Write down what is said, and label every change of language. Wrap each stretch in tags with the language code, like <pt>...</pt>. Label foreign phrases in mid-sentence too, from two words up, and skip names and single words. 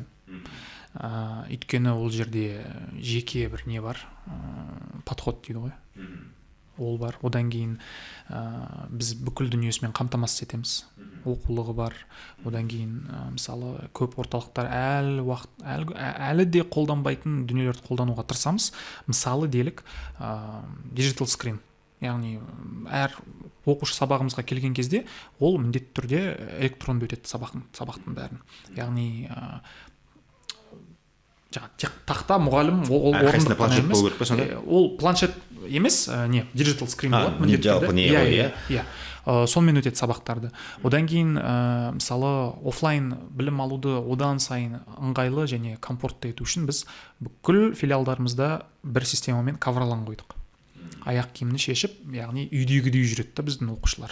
<kk>Өйткені ол жерде жеке бір не бар, подход дейді ғой. Ол бар. Одан кейін біз бүкіл дүниесімен қамтамасыз етеміз. Оқулығы бар. Одан кейін мысалы көп орталықтар әлі де қолданбайтын дүниелерді қолдануға тырысамыз. Мысалы делік</kk> <en>digital screen.</en> <kk>Яғни әр оқушы сабағымызға келген кезде ол міндетті түрде электронды өтеді сабақтың бәрін. Яғни тек тақта мұғалім ол орындық қана емес. Ол планшет емес,</kk> <en>digital screen</en> <kk>болады міндетті түрде. Сонымен өтеді сабақтарды. Одан кейін мысалы офлайн білім алуды одан сайын ыңғайлы және комфортты ету үшін біз бүкіл филиалдарымызда бір системамен кавралан қойдық. Аяқ киімін шешіп, яғни үйдегідей жүреді біздің оқушылар.</kk>